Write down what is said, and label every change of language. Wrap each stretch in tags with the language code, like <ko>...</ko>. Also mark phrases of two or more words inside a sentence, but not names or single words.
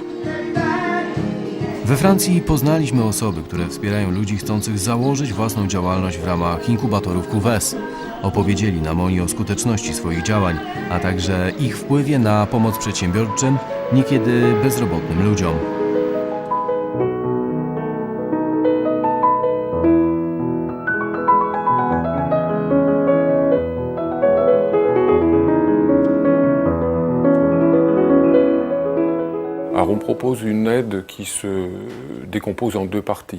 <pl>We Francji poznaliśmy osoby, które wspierają ludzi chcących założyć własną działalność w ramach inkubatorów QWES. Opowiedzieli nam oni o skuteczności swoich działań, a także ich wpływie na pomoc przedsiębiorczym, niekiedy bezrobotnym ludziom.</pl> <fr>Alors on propose une aide qui se décompose en deux parties.</fr>